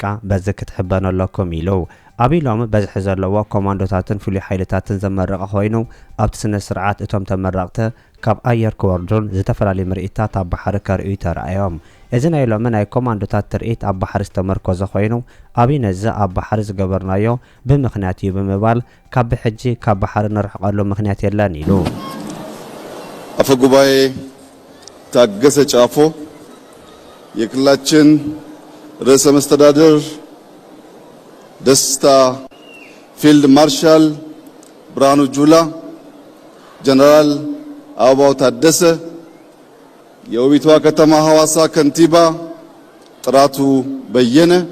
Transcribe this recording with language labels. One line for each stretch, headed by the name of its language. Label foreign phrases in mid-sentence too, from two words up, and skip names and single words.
Tigrinya: በዚ ክትሕበነለኩም ኢሉ አብይ ሎሚ በዝሒ ዘለዎ ኮማንዶታትን ፍሉይ ሓይልታትን ዘመረቀ ኮይኑ ኣብቲ ስነ ስርዓት እቶም ተመረቕቲ ካብ ኣየር ክወርዱን ዝተፈላለዩ ምርኢታት ኣብ ባሕሪ ከርእዩ ተራእዮም እዚ ናይ ሎሚ ናይ ኮማንዶታት ትርኢት ኣብ ባሕሪ ዝተመርኮዘ ኮይኑ አብይ ነዚ ኣብ ባሕሪ ዝገበርናዮ ብምኽንያት እዩ ብምባል ካብ ሕጂ ካብ ባሕሪ ንርሕቐሉ ምኽንያት የለን ኢሉ
Amharic: አፈ ጉባኤ ታገሰ ጫፎ የክልላችን ርዕሰ መስተዳድር ደስታ ፊልድ ማርሻል ብርሃኑ ጁላ ጀነራል አበባው ታደሰ የውቢቷ ከተማ ሐዋሳ ከንቲባ ጥራቱ በየነ